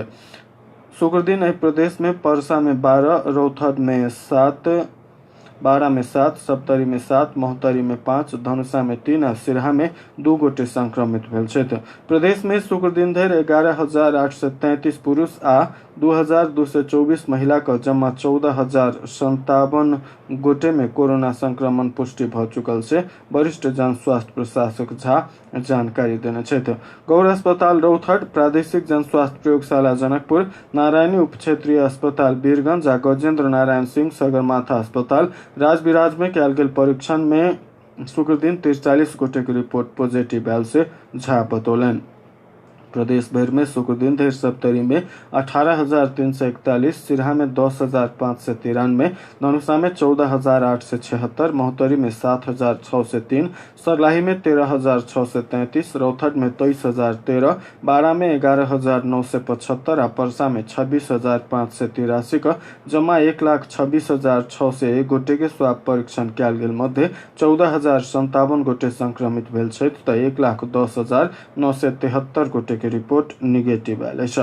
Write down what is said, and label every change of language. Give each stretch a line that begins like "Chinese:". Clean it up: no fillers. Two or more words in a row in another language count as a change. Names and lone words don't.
Maithili: शुक्र दिन प्रदेश में परसा में 12, रौथट में 7, बारा में 7, सप्तरी में 7, मोहतरी में 5, धनुषा में 3 और सिरहा में 2 गोटे संक्रमित भेल छथि। प्रदेश में शुक्र दिन धरि 11,833 पुरुष आ 2,224 महिला का जम्मा 14,057 गोटे में कोरोना संक्रमण पुष्टि भऽ चुकल से वरिष्ठ जन स्वास्थ्य प्रशासक झा जानकारी देने छथि। गौर अस्पताल रौथट, प्रादेशिक जन स्वास्थ्य प्रयोगशाला जनकपुर, नारायणी उप क्षेत्रीय अस्पताल वीरगंज आ गजेंद्र नारायण सिंह सगरमाथा अस्पताल राजविराज में कयल गेल परीक्षण में शुक्र दिन 43 गोटे की रिपोर्ट पॉजिटिव आयल से झा बतौलन। प्रदेश भर में शुक्र दिन धरि सप्तरी में 18,341, सिरहा में 10,593, धनुषा में 14,876, मोहतरी में 7,603, सरलाही में 13,633, रौथट में 23,013, बारा में 11,975 और परसा में 26,583 का जमा 1,26,601 गोटे के स्वाब परीक्षण कयल गेल मध्य 14,057 गोटे संक्रमित भेल छथि तऽ 1,10,973 गोटे के रिपोर्ट निगेटिव आयल है।